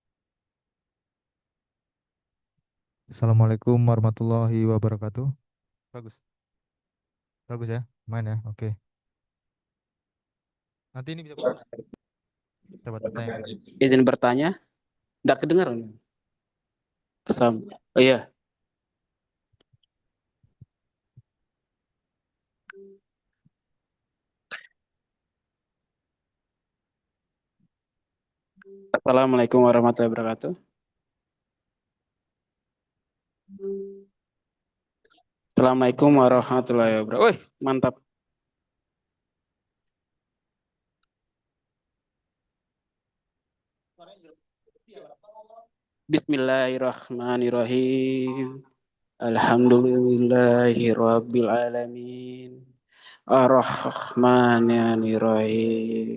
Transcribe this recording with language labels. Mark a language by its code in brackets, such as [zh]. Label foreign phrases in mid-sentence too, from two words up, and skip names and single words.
[ar] السلام عليكم ورحمة الله وبركاته. [id] Bagus, bagus ya, main ya. Oke. Nanti ini bisa fokus. Dapat bertanya. Izin bertanya, tidak kedengaran. Oh iya, [ar] السلام عليكم ورحمة الله وبركاته. السلام عليكم ورحمة الله وبركاته. [id] Wih, mantap. [ar] بسم الله الرحمن الرحيم. الحمد لله رب العالمين. الرحمن الرحيم.